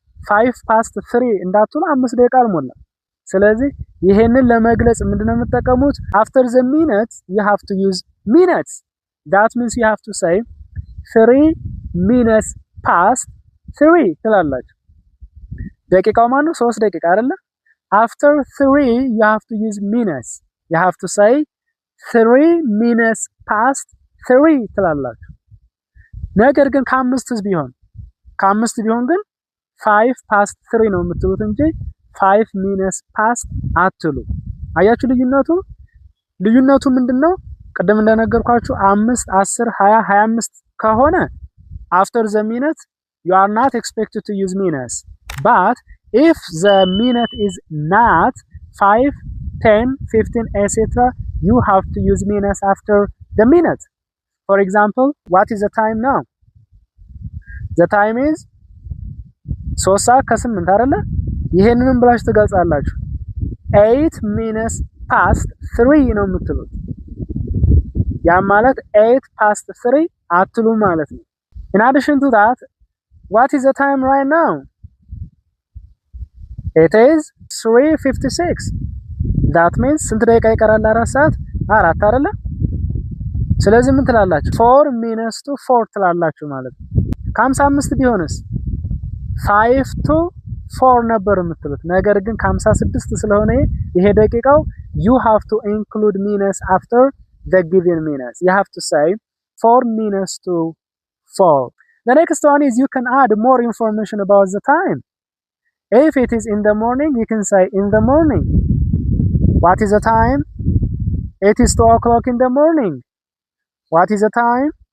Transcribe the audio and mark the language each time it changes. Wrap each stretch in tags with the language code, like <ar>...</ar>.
<am>5:03 እንዳትሉ 5 ደቂቃ አልሞላም። ስለዚህ ይሄንን ለመግለጽ ምንድነው የምትጠቀሙት?</am> <en>after the minutes you have to use minutes. That means you have to say 3 minutes past 3</en> <am>ትላላችሁ። ደቂቃው ማነው? 3 ደቂቃ አይደለ?</am> <en>After 3 you have to use minutes. You have to say 3 minutes past 3</en> <am>ትላላችሁ። ነገር ግን ከአምስት ቢሆን ግን 5 past 3 ነው የምትሉት እንጂ 5 minutes past አትሉ። አያችሁ ልዩነቱ ምንድነው? ቅድም እንደነገርኳችሁ</am> <en>5 10 20 25 ከሆነ after the minute you are not expected to use minutes. But if the minute is not 5, 10, 15, etc., you have to use minutes after the minute. For example, what is the time now? The time is</en> <am>3 ሰዓት ከ8 አይደለ? ይሄንንም ብላችሁ ትገልጻላችሁ። 8 minutes past 3 ነው የምትሉት።</am> <en>ያ ማለት 8 past 3 አትሉ ማለት ነው። In addition to that, what is the time right now? It is 3:56.</en> <am>That means ስንት ደቂቃ ይቀራል? 4 ሰዓት 4 አይደለ? ስለዚህ ምን ትላላችሁ? 4 minutes to 4 ትላላችሁ ማለት ነው። ከ55 ቢሆንስ 5 to 4 ነበር የምትሉት። ነገር ግን ከ56 ስለሆነ ይሄ ደቂቃው</am> <en>you have to include minutes after the given minutes. You have to say 4 minutes to 4. The next one is you can add more information about the time. If it is in the morning, you can say in the morning. What is the time? It is 2 o'clock in the morning. What is the time?</en>